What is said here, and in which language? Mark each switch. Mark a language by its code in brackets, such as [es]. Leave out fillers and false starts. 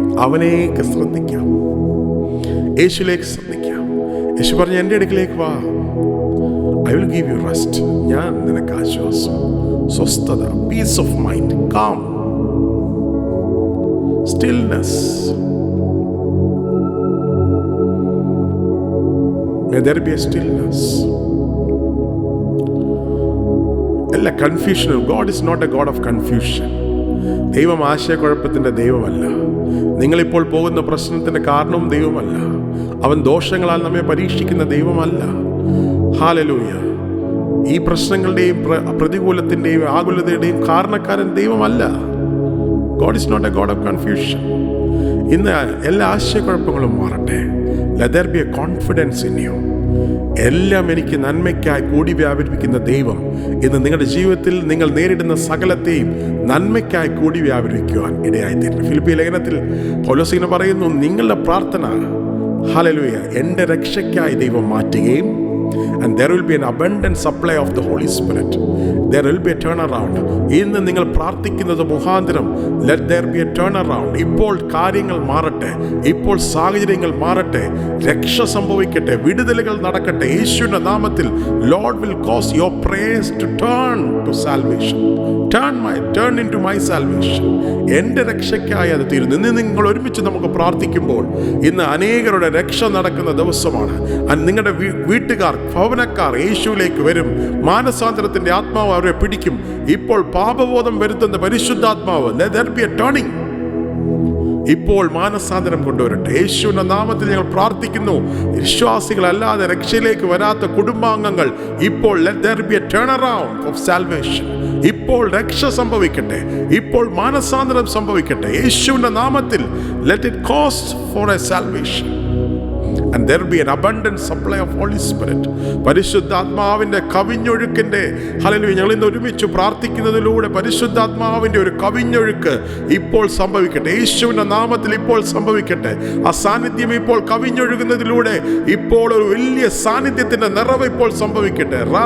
[ml] അവനേക്ക് ശ്രദ്ധിക്കാം, യേശുലേക്ക് ശ്രദ്ധിക്കാം. യേശു പറഞ്ഞു, എൻ്റെ അടുക്കിലേക്ക് വാ, [en] I will give you rest. [ml] ഞാൻ നിനക്ക് ആശ്വാസം, സ്വസ്ഥത, [en] Peace of mind, calm, stillness. May there be a stillness. [ml] എല്ലാ കൺഫ്യൂഷനും. [en] God is not a God of confusion. [ml] ദൈവം ആശയക്കുഴപ്പത്തിൻ്റെ ദൈവമല്ല. നിങ്ങളിപ്പോൾ പോകുന്ന പ്രശ്നത്തിൻ്റെ കാരണവും ദൈവമല്ല. അവൻ ദോഷങ്ങളാൽ നമ്മെ പരീക്ഷിക്കുന്ന ദൈവമല്ല. ഹല്ലേലൂയ. ഈ പ്രശ്നങ്ങളുടെയും പ്രതികൂലത്തിൻ്റെയും ആകുലതയുടെയും കാരണക്കാരൻ ദൈവമല്ല. [en] God is not a God of confusion. [ml] ഇന്ന് എല്ലാ ആശയക്കുഴപ്പങ്ങളും മാറട്ടെ. [en] Let there be a confidence in you. [ml] എല്ലാം എനിക്ക് നന്മയ്ക്കായി കൂടി വ്യാപരിപ്പിക്കുന്ന ദൈവം ഇന്ന് നിങ്ങളുടെ ജീവിതത്തിൽ നിങ്ങൾ നേരിടുന്ന സകലത്തെയും നന്മയ്ക്കായി കൂടി വ്യാപരിക്കുവാൻ ഇടയായിത്തീരും. ഫിലിപ്പിയ ലേഖനത്തിൽ പൗലോസ് പറയുന്നു, നിങ്ങളുടെ പ്രാർത്ഥന ഹല്ലേലൂയ എൻ്റെ രക്ഷയ്ക്കായി ദൈവം മാറ്റുകയും, [en] and there will be an abundant supply of the Holy Spirit. There will be a turnaround. [ml] ഇന്ന് നിങ്ങൾ പ്രാർത്ഥിക്കുന്നത് മുഖാന്തരം [en] let there be a turnaround. [ml] ഇപ്പോൾ കാര്യങ്ങൾ മാറട്ടെ, ഇപ്പോൾ സാഹചര്യങ്ങൾ മാറട്ടെ, രക്ഷ സംഭവിക്കട്ടെ, വിടുതലുകൾ നടക്കട്ടെ. യേശുവിന്റെ നാമത്തിൽ [en] Lord will cause your prayers to turn to salvation. Turn into my salvation. [ml] എൻ്റെ രക്ഷയ്ക്കായി അത് തീരുന്നു. ഇന്ന് നിങ്ങൾ ഒരുമിച്ച് നമുക്ക് പ്രാർത്ഥിക്കുമ്പോൾ ഇന്ന് അനേകരുടെ രക്ഷ നടക്കുന്ന ദിവസമാണ്. നിങ്ങളുടെ വീട്ടുകാർ, ഭവനക്കാർ യേശുവിലേക്ക് വരും. മാനസാന്തരത്തിന്റെ ആത്മാവ് അവരെ പിടിക്കും. ഇപ്പോൾ പാപബോധം വരുത്തുന്ന പരിശുദ്ധാത്മാവ് [en] let there be a turning. [ml] ഇപ്പോൾ മാനസാന്തരം കൊണ്ടുവരട്ടെ. യേശുവിന്റെ നാമത്തിൽ ഞങ്ങൾ പ്രാർത്ഥിക്കുന്നു. വിശ്വാസികളല്ലാതെ രക്ഷയിലേക്ക് വരാത്ത കുടുംബാംഗങ്ങൾ ഇപ്പോൾ [en] let there be a turnaround of salvation. [ml] ഇപ്പോൾ രക്ഷ സംഭവിക്കട്ടെ, ഇപ്പോൾ മാനസാന്തരം സംഭവിക്കട്ടെ. യേശുവിന്റെ നാമത്തിൽ [en] let it cause for a salvation. And there will be an abundant supply of Holy Spirit. [ml] പരിശുദ്ധാത്മാവിന്റെ കവിഞ്ഞൊഴുക്കിന്റെ ഹല്ലേലൂയ. ഞങ്ങൾ ഇന്ന് ഒരുമിച്ച് പ്രാർത്ഥിക്കുന്നതിലൂടെ പരിശുദ്ധാത്മാവിന്റെ ഒരു കവിഞ്ഞൊഴുക്ക് ഇപ്പോൾ സംഭവിക്കട്ടെ. യേശുവിന്റെ നാമത്തിൽ ഇപ്പോൾ സംഭവിക്കട്ടെ. ആ സാന്നിധ്യം ഇപ്പോൾ കവിഞ്ഞൊഴുകുന്നതിലൂടെ ഇപ്പോൾ ഒരു വലിയ സാന്നിധ്യത്തിന്റെ നിറവ് ഇപ്പോൾ സംഭവിക്കട്ടെ.